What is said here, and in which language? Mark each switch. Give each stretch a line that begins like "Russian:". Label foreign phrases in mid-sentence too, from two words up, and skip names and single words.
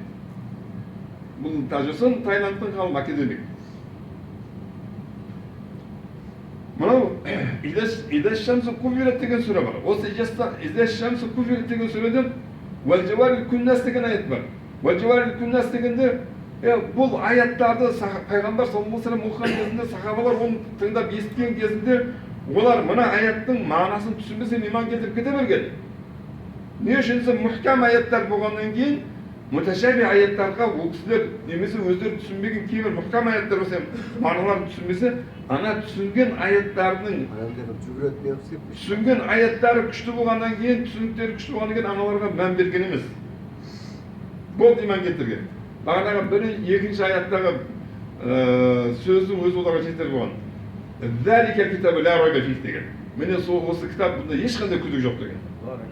Kazakh: Бұл Тажисон Таиландтың ғалым, академик. Мынау Идаш Шамсы Кувират деген сүре бар. Осы Идаш Шамсы Кувират деген сүреден
Arabic: والجوار الكنس
Kazakh: деген аят бар.
Arabic: والجوار الكنس
Kazakh: дегенде бұл аяттарды пайғамбар
Arabic: صلى الله عليه وسلم
Kazakh: оқыған кезінде сахабалар оны тыңдап естіген кезінде олар мына аяттың мағынасын түсінбесе иман келтіріп кете берген. Не үшін мұхкам аяттар болғаннан кейін муташаби аяттарға ол кісілер немесе өздері түсінбеген кейбір мұхкам аяттар болса мағыналарын түсінбесе, ана түсінген аяттары күшті болғаннан кейін, түсініктері күшті болғаннан кейін аналарға мән берген емес. Болды иман келтірген. Бағанағы бірі екінші аяттағы сөздің өзі оларға жетер болған.
Arabic: ذلك الكتاب لا ريب فيه деген.
Kazakh: Міне осы кітап, бұнда ешқандай күдік жоқ деген.